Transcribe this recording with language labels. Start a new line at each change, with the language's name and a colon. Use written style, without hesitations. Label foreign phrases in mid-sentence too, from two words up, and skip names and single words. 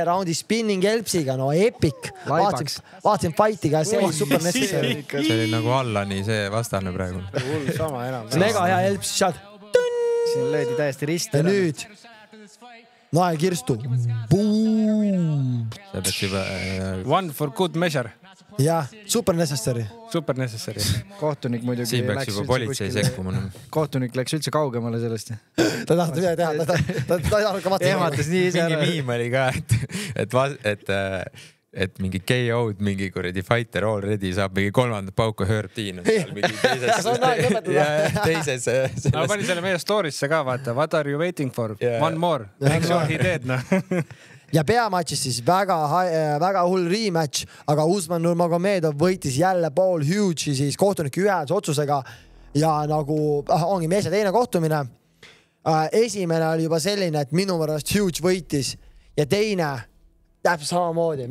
Estonian: raundi spinning elpsiga, no epic. Vaatasin fightiga, see oli
English: super necessary.
Estonian: See oli nagu Allani see vastane praegu. Mega hea elps, sealt. Siin löödi täiesti risti. Ja nüüd Nae Kirstu. Boom. see peaks juba...
English: One for good measure. Jah, super necessary. Super necessary.
Estonian: Kohtunik muidugi siin peaks juba politsei sekkuma. Kohtunik läks üldse kaugemale sellest. Ta tahtis midagi teha, ta ei tahtnud ka ehmatas nii ise ära. Mingi miim oli ka, et mingi KO-d mingi kuradi
English: fighter already
Estonian: saab mingi 3. pauku Herb-Tiin. Kas on aeg lõpetada? Teises... Ma panin selle meie story'sse ka, vaata.
English: What are you waiting for? One more. Make sure he dead, no.
Estonian: Ja peamatšis siis väga hull rematch, aga Usman Nurmagomedov võitis jälle Paul Hughes siis kohtuniku ühelse otsusega ja nagu ongi mees ja teine kohtumine. Esimene oli juba selline, et minu pärast Hughes võitis ja teine täpselt samamoodi.